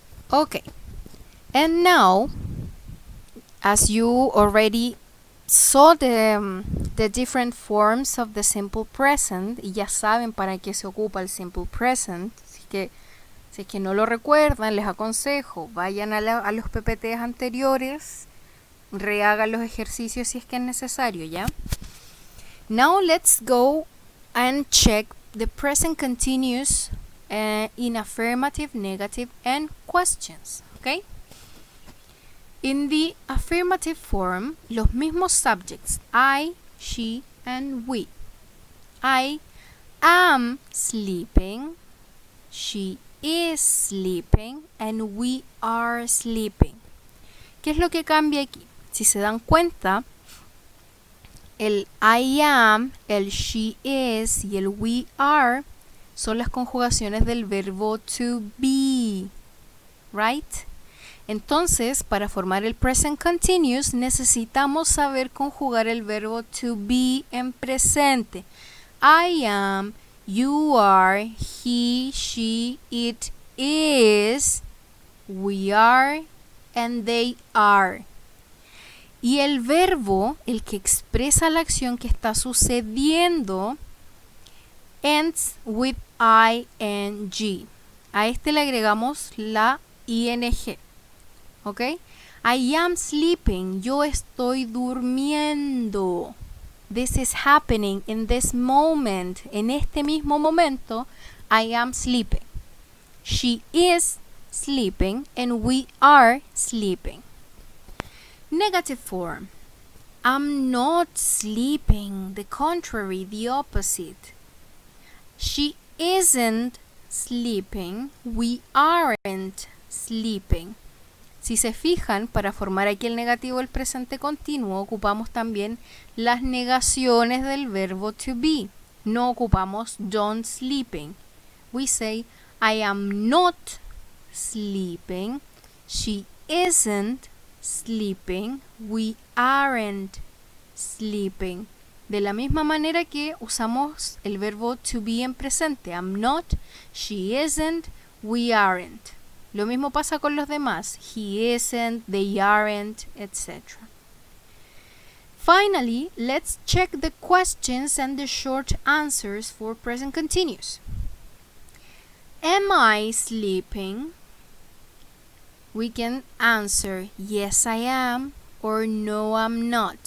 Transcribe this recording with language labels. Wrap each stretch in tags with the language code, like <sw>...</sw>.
<en>Okay. And now, as you already saw the different forms of the simple present,</en> <es>y ya saben para qué se ocupa el simple present, si es que no lo recuerdan, les aconsejo, vayan a los PPTs anteriores, rehagan los ejercicios si es que es necesario, ¿ya?</es> <en>Now let's go and check the present continuous in affirmative, negative, and questions, okay? In the affirmative form,</en> <es>los mismos</es> <en>subjects, I, she, and we. I am sleeping, she is sleeping, and we are sleeping.</en> <es>¿Qué es lo que cambia aquí? Si se dan cuenta, el I am, el she is y el we are son las conjugaciones del verbo to be,</es> <en>right?</en> <es>Entonces, para formar el present continuous necesitamos saber conjugar el verbo to be en presente.</es> <en>I am, you are, he, she, it is, we are, and they are.</en> <es>Y el verbo, el que expresa la acción que está sucediendo,</es> <en>ends with ing.</en> <es>A este le agregamos la ing. ¿Ok?</es> <en>I am sleeping.</en> <es>Yo estoy durmiendo.</es> <en>This is happening in this moment.</en> <es>En este mismo momento,</es> <en>I am sleeping. She is sleeping and we are sleeping. Negative form. I'm not sleeping. The contrary, the opposite. She isn't sleeping. We aren't sleeping.</en> <es>Si se fijan, para formar aquí el negativo del presente continuo, ocupamos también las negaciones del verbo to be. No ocupamos don't sleeping.</es> <en>We say, I am not sleeping. She isn't sleeping. We aren't sleeping.</en> <es>De la misma manera que usamos el verbo to be en presente.</es> <en>I'm not, she isn't, we aren't.</en> <es>Lo mismo pasa con los demás.</es> <en>He isn't, they aren't, etc. Finally, let's check the questions and the short answers for present continuous. Am I sleeping? We can answer yes I am or no I'm not.</en>